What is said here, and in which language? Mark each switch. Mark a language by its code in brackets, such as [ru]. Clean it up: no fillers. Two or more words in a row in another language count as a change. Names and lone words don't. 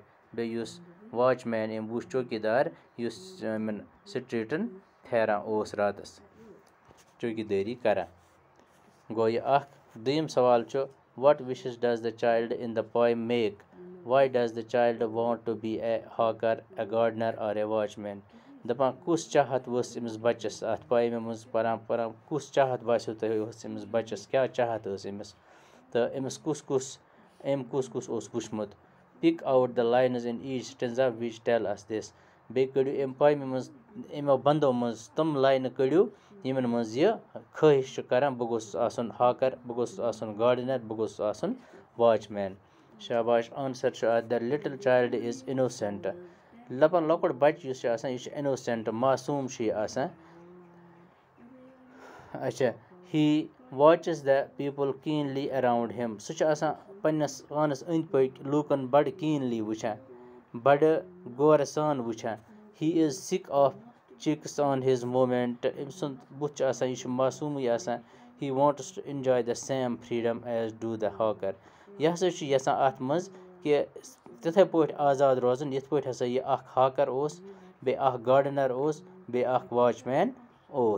[ks] بیٚیہِ یُس واچ مین أمۍ وٕچھ چوکیٖدار یُس یِمَن سٹریٖٹَن پھیران اوس راتَس چوکیٖدٲری کَران. گوٚو یہِ اَکھ. دوٚیِم سوال چھُ [en] What wishes does the child in the poem make? Why does the child want to be a hawker, a gardener or a watchman. [ks] دَپان کُس چاہت ؤژھ أمِس بَچَس اَتھ پویمہِ منٛز پَران کُس چاہت باسیو تۄہہِ ؤژھ أمِس بَچَس کیٛاہ چاہت ٲس أمِس تہٕ أمِس أمۍ کُس اوس وٕچھمُت. [en] Pick out the lines in each stanza which tell us this. [ks] بیٚیہِ کٔڑِو اَمہِ پویمہِ منٛز یِمو بنٛدو منٛز تِم لاینہٕ کٔڑِو یِمَن منٛز یہِ خٲہِش چھُ کَران بہٕ گوٚژھُس آسُن ہاکر بہٕ گوٚژھُس آسُن گاڈنر بہٕ گوٚژھُس آسُن واچ مین. شاباش. آنسر چھُ اَتھ [en] the little child is innocent. [ks] دَپان لۄکُٹ بَچہِ یُس چھُ آسان یہِ چھُ اِنوسٮ۪نٹ معصوٗم چھُ یہِ آسان. [en] Achha, he watches the people keenly around him. [ks] سُہ چھُ آسان پنٛنِس پانَس أنٛدۍ پٔکۍ لوٗکَن بَڑٕ کیٖنلی وٕچھان بَڑٕ غورٕ سان وٕچھان. [en] He is sick of checks on his movement. [ks] أمۍ سُنٛد بُتھ چھُ آسان یہِ چھُ معصوٗمٕے آسان. [en] He wants to enjoy the same freedom as do the hawker. [ks] یہِ ہَسا چھُ یَژھان اَتھ منٛز کہِ تِتھَے پٲٹھۍ آزاد روزُن یِتھ پٲٹھۍ ہَسا یہِ اَکھ ہاکر اوس بیٚیہِ اَکھ گاڈنر اوس بیٚیہِ اَکھ واچ مین اوس.